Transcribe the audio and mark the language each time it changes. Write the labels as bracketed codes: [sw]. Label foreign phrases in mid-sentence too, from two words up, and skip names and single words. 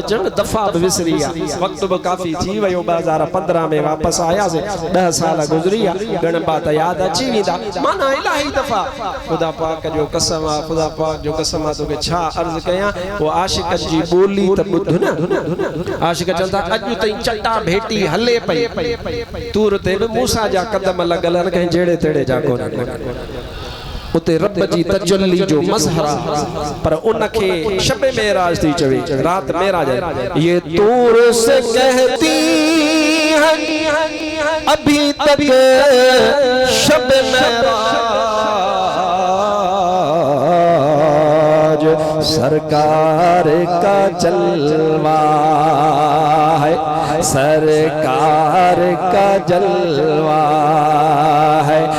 [sd] चङी दफ़ा बि विसरी आहे वक़्तु बि काफ़ी थी वियो 2015 में वापसि आयासीं 10 साल गुज़री आहे ॻण बात यादि अची वेंदा माना इलाही दफ़ा ख़ुदा पाक जो कसम आहे ख़ुदा पाक जो कसम आहे तोखे छा अर्ज़ु कयां उहो आशिक़नि जी ॿोली त ॿुध न आशिक़ चवनि था अॼु ताईं चटा भेटी हले पई तूर ते भी मूसा जा कदम लगल न कहीं जेड़े तेड़े जा कोन उते रब जी तजल्ली जो मज़हरा पर उनखे शब मेराज थी चवे रात मेराज [hi] ये तूर से कहती है अभी तक शब मेराज सरकार का जलवा है सरकार का जलवा है